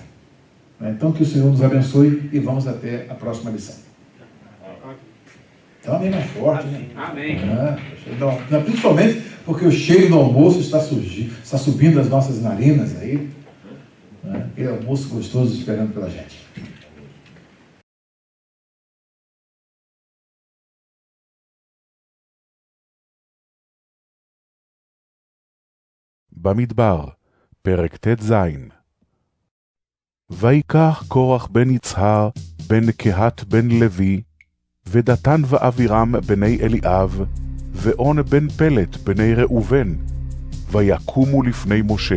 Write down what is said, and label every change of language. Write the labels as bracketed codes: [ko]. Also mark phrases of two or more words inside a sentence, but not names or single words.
[pt] Então que o Senhor nos abençoe e vamos até a próxima lição. Então, amém mais forte, né? Amém. Principalmente porque o cheiro do almoço está subindo das nossas narinas aí. Aquele almoço gostoso esperando pela gente. [he] במדבר, פרק ט"ז. ויקח קורח בן יצהר, בן קהת בן לוי, ודתן ואבירם בני אליאב, ואון בן פלט בני ראובן, ויקומו לפני משה.